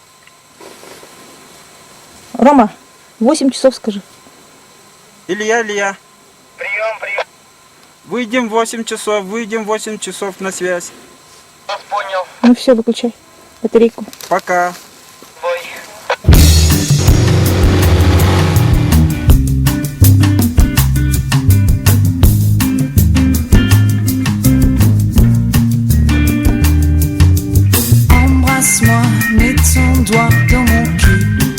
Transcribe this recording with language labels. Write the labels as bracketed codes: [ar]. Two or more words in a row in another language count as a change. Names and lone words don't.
[ru] Рома, 8 часов скажи. Илья. Прием. Выйдем в 8 часов на связь. Вас понял. Ну все, выключай батарейку. Пока. Бой. [fr] Embrasse-moi, mets ton doigt dans mon cul.